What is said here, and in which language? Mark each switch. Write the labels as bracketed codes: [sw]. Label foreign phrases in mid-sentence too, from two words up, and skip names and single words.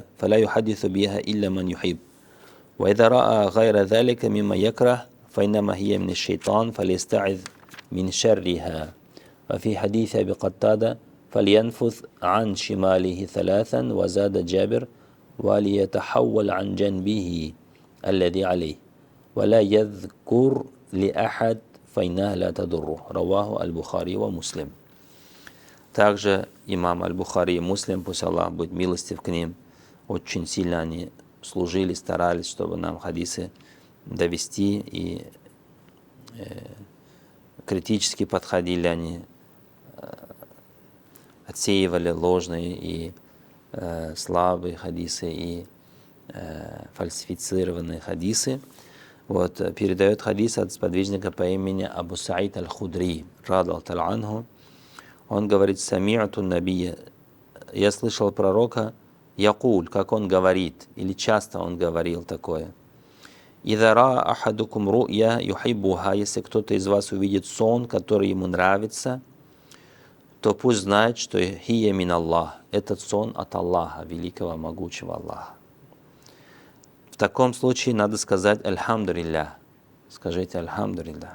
[ar] فلا يحدث بها إلا من يحب وإذا رأى غير ذلك مما يكره فإنما هي من الشيطان فليستعذ من شرها وفي حديث أبي قتادة فلينفث عن شماله ثلاثا وزاد جابر وليتحول عن جنبه الذي عليه ولا يذكر لأحد فإنها لا تضره رواه البخاري ومسلم. [ru] Также имам Аль-Бухари и Муслим, пусть Аллах будет милостив к ним, очень сильно они служили, старались, чтобы нам хадисы довести, и критически подходили они, отсеивали ложные и слабые хадисы и фальсифицированные хадисы. Вот, передает хадис от сподвижника по имени Абу Саид Аль-Худри, [ar] رضي الله عنه. [ru] Он говорит, [ar] سمعت النبي, [ru] я слышал пророка, якуль, как он говорит, или часто он говорил такое. [ar] «إذا رأى أحدكم رؤيا يحبها», [ru] если кто-то из вас увидит сон, который ему нравится, то пусть знает, что [ar] هي من الله, [ru] этот сон от Аллаха, великого, могучего Аллаха. В таком случае надо сказать «Альхамдулиллах», скажите «Альхамдулиллах».